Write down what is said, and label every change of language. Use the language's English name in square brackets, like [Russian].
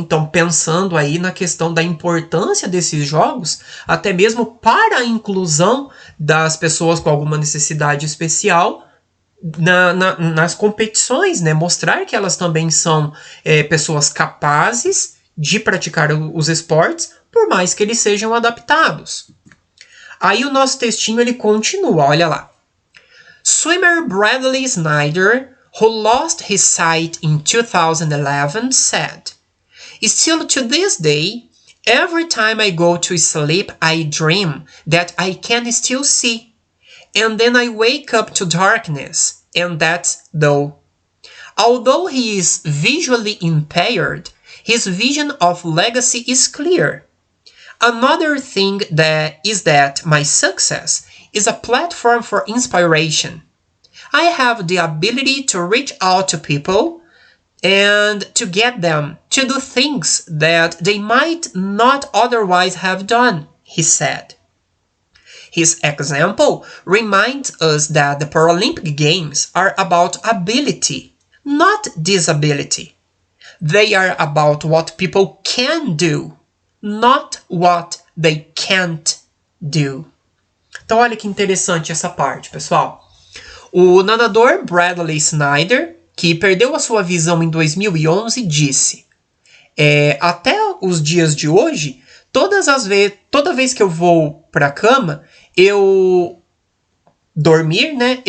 [Portuguese] Então, pensando aí na questão da importância desses jogos, até mesmo para a inclusão das pessoas com alguma necessidade especial nas competições, né? Mostrar que elas também são pessoas capazes de praticar os esportes, por mais que eles sejam adaptados. Aí o nosso textinho ele continua, olha lá. [English] Swimmer Bradley Snyder, who lost his sight in 2011, said, "Still to this day, every time I go to sleep, I dream that I can still see, and then I wake up to darkness, and that's dull. Although he is visually impaired, his vision of legacy is clear. Another thing is that my success is a platform for inspiration. I have the ability to reach out to people and to get them to do things that they might not otherwise have done," he said. His example reminds us that the Paralympic Games are about ability, not disability. They are about what people can do, not what they can't do. [Portuguese] Então olha que interessante essa parte, pessoal. O nadador Bradley Snyder, que perdeu a sua visão em 2011, disse: até os dias de hoje, toda vez que eu vou para a cama, eu dormir, né?